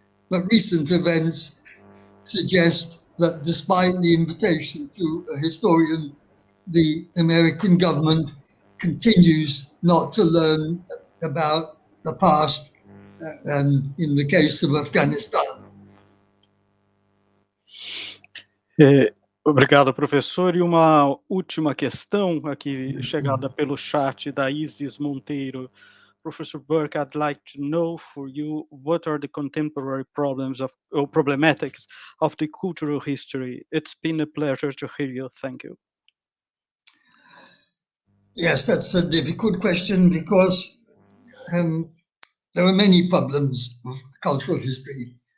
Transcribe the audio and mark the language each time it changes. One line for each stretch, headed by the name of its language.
English: But recent events suggest that despite the invitation to a historian, the American government continues not to learn about the past in the case of Afghanistan.
Portuguese: Obrigado, professor. E uma última questão aqui, chegada pelo chat da Isis Monteiro.
English: Professor Burke, I'd like to know for you, what are the contemporary problems or problematics of the cultural history? It's been a pleasure to hear you. Thank you. Yes, that's a difficult question because there are many problems of cultural history.